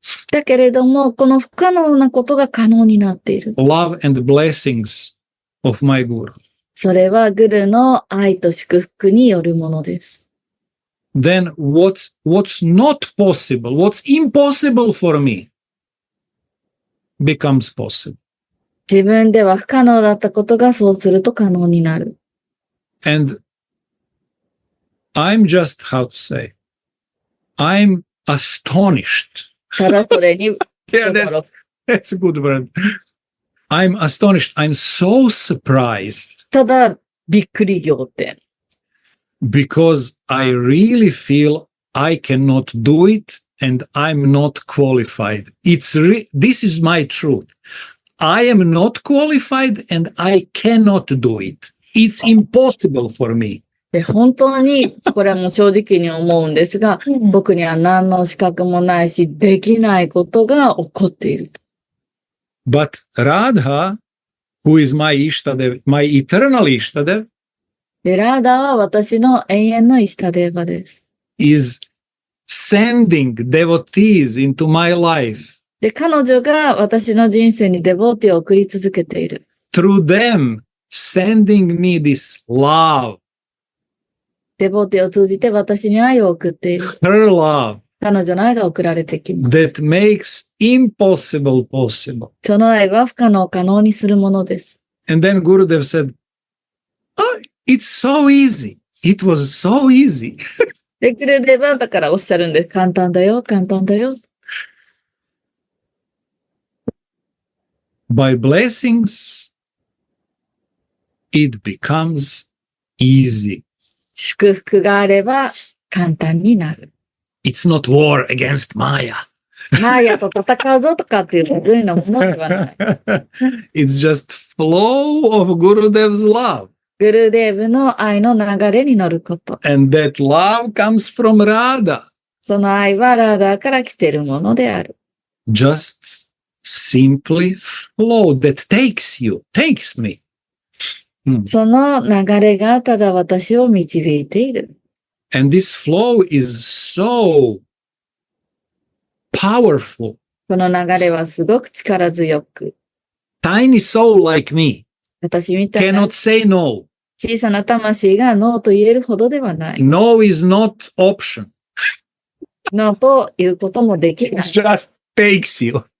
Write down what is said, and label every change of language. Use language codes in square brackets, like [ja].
[ja] だけれども、この不可能なことが可能になっている。 [en] Love and blessings of my Guru. [ja] それはグルの愛と祝福によるものです。 [en] Then what's not possible, what's impossible for me becomes possible. [ja] 自分では不可能だったことがそうすると可能になる。 [en] And I'm just, how to say, I'm astonished. [ja] ただそれに、 [en] Yeah, that's a good word. I'm astonished. I'm so surprised. [ja] ただびっくり仰天。 [en] Because I really feel I cannot do it and I'm not qualified. This is my truth. I am not qualified and I cannot do it. It's impossible for me. [ja] で、本当に、これはもう正直に思うんですが、僕には何の資格もないし、できないことが起こっている。 [en] But Radha, who is my Ishtadev, my eternal Ishtadev, [ja] で、ラーダは私の永遠のイシタデーバです。 [en] is sending devotees into my life. [ja] で、彼女が私の人生にデボーティを送り続けている。 [en] Through them, sending me this love. [ja] デボーティを通じて私に愛を送っている。 [en] Her love. [ja] 彼女の愛が送られてきます。 [en] That makes impossible possible. [ja] その愛は不可能を可能にするものです。 [en] And then Gurudev said, oh, it's so easy. It was so easy. [ja] で、グルデバだからおっしゃるんです。簡単だよ、簡単だよ。 [en] By blessings, it becomes easy. [ja] 祝福があれば簡単になる。 [en] It's not war against Maya. [ja] マーヤと戦うぞとかっていうそういうのものではない。 [en] It's just flow of Gurudev's love. [ja] グルデーブの愛の流れに乗ること。 [en] And that love comes from Radha. [ja] その愛はラーダーから来ているものである。 [en] Just simply flow that takes me. [ja] その流れがただ私を導いている。 [en] And this flow is so powerful. [ja] この流れはすごく力強く。 [en] Tiny soul like me [ja] 私みたいな [en] cannot say no. [ja] 小さな魂がノーと言えるほどではない。 [en] No is not option. [ja] ノーということもできな [en] It [ja] い。 [en] just takes you.